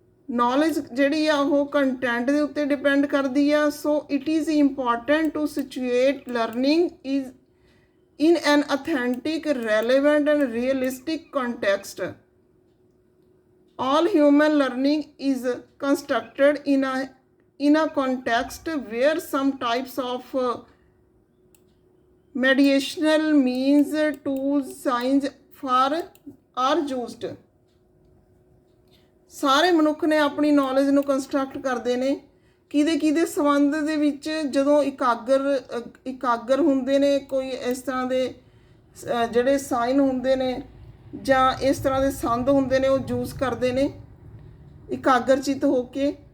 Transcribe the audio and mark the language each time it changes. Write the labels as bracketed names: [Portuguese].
[Punjabi] Knowledge ਜਿਹੜੀ ਆ ਉਹ ਕੰਟੈਂਟ ਦੇ ਉੱਤੇ ਡਿਪੈਂਡ ਕਰਦੀ ਆ। [English] So it is important to situate learning is in an authentic, relevant and realistic context. All human learning is constructed in a context where some types of mediational means, tools, signs are used। [Punjabi] ਸਾਰੇ ਮਨੁੱਖ ਨੇ ਆਪਣੀ knowledge ਨੂੰ construct ਕਰਦੇ ਨੇ ਕਿਹਦੇ ਸੰਬੰਧ ਦੇ ਵਿੱਚ, ਜਦੋਂ ਇਕਾਗਰ ਹੁੰਦੇ ਨੇ, ਕੋਈ ਇਸ ਤਰ੍ਹਾਂ ਦੇ ਜਿਹੜੇ ਸਾਈਨ ਹੁੰਦੇ ਨੇ ਜਾਂ ਇਸ ਤਰ੍ਹਾਂ ਦੇ ਸੰਦ ਹੁੰਦੇ ਨੇ ਉਹ ਯੂਜ਼ ਕਰਦੇ ਨੇ ਇਕਾਗਰਚਿਤ ਹੋ ਕੇ।